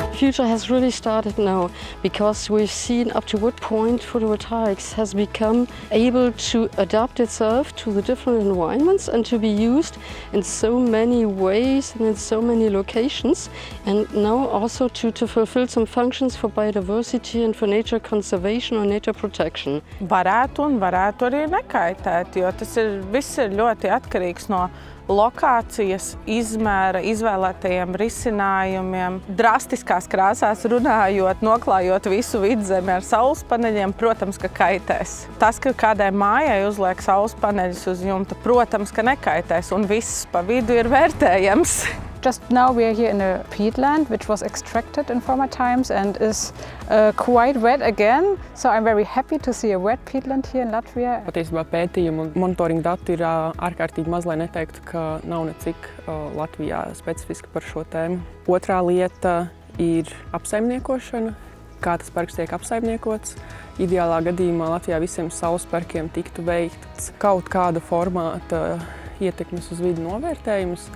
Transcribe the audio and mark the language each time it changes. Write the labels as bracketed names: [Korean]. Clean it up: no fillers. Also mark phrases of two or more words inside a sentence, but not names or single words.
[English] future has really started now, because we've seen up to what point photovoltaics has become able to adapt itself to the different environments and to be used in so many ways and in so many locations, and now also to fulfill some functions for biodiversity and for nature conservation or nature protection. [Latvian] Varētu un varētu arī nekaitēt, jo tas viss ir ļoti atkarīgs no lokācijas, izmēra, izvēlētajiem risinājumiem. Drastiskās krāsās runājot, noklājot visu vidzemi ar saules paneļiem, protams, ka kaitēs. Tas, ka kādai mājai uzliek saules paneļus uz jumta, protams, ka nekaitēs, un viss pa vidu ir vērtējams. [English] Just now we are here in a peatland which was extracted in former times and is quite wet again. So I'm very happy to see a wet peatland here in Latvia. [Latvian] Patiesībā pētījumu un monitoringa datu ir ārkārtīgi maz, lai neteiktu, ka nav necik Latvijā specifiski par šo tēmu. Otrā lieta ir apsaimniekošana, kā tas parks tiek apsaimniekots. Ideālā gadījumā Latvijā visiem saules parkiem tiktu veikts kaut kāda formāta ietekmes uz vidi novērtējums.